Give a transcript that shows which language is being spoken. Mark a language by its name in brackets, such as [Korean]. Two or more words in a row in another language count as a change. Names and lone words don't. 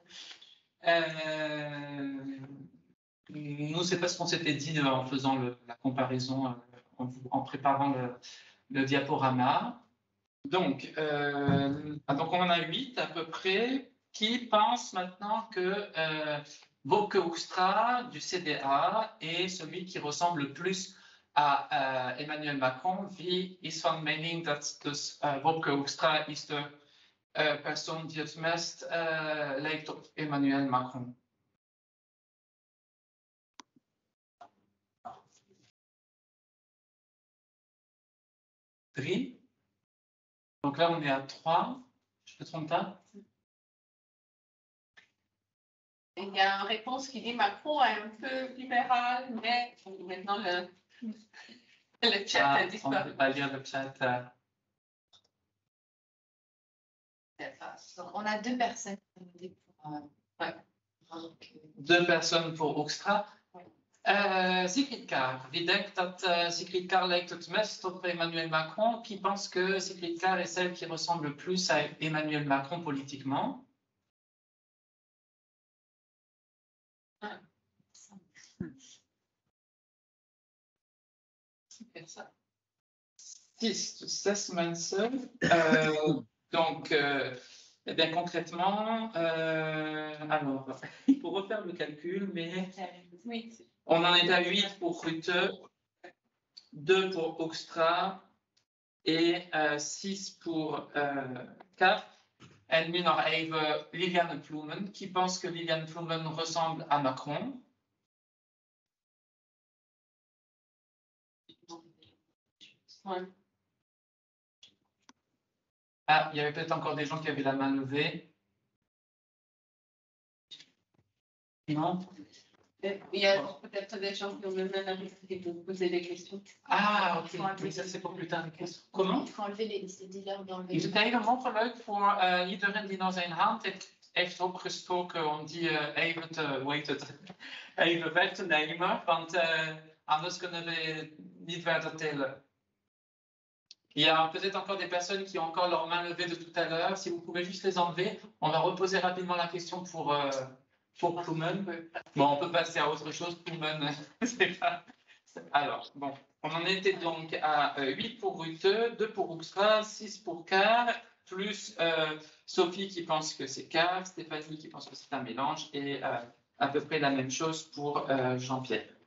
[French] Nous, c'est pas ce qu'on s'était dit en faisant la comparaison, en préparant le diaporama. Donc on en a 8 à peu près. Qui pense maintenant que Wopke Hoekstra du CDA est celui qui ressemble le plus à Emmanuel Macron? [Dutch] Wie is van mening dat dus Wopke Hoekstra is de persoon die het meest lijkt op Emmanuel Macron? [French] 3. Donc là, on est à 3. Je me trompe pas? Il y a une réponse qui dit Macron est un peu libéral, mais maintenant le chat a On ne disparu. peut pas lire le chat. On a 2 personnes. Deux personnes pour Hoekstra. Sigrid Kaag. [Dutch] Wie denkt dat Sigrid Kaag lijkt het meest op Emmanuel Macron? [French] Qui pense que Sigrid Kaag est celle qui ressemble le plus à Emmanuel Macron politiquement? [Dutch] Zes mensen. [French] Donc, eh bien, concrètement, alors, il faut refaire le calcul, mais on en est à 8 pour Rutte, 2 pour Hoekstra et 6 pour Kaag. [Dutch] En nu nog even Liliane Ploemen. [French] Qui pense que Liliane Ploemen ressemble à Macron? Ouais. Ah, il y avait peut-être encore des gens qui avaient la main levée. Non? Il y a peut-être des gens qui ont le même avis qui peuvent poser des questions. Ah, ok. Oui, ça c'est pour plus tard. Comment? Il faut enlever les dealers d'enlever. [Dutch] Is het helemaal leuk voor iedereen die nou zijn hand heeft opgestoken om die even te, hoe heet het, even weg te nemen, want anders kunnen we niet verder tellen. [French] Il y a peut-être encore des personnes qui ont encore leur main levée de tout à l'heure. Si vous pouvez juste les enlever, on va reposer rapidement la question pour Ploemen. Bon, on peut passer à autre chose. Ploemen, c'est pas... Alors, bon, on en était donc à 8 pour Rutte, 2 pour Hoekstra, 6 pour Kaag, plus Sophie qui pense que c'est Kaag, Stéphanie qui pense que c'est un mélange, et à peu près la même chose pour Jean-Pierre.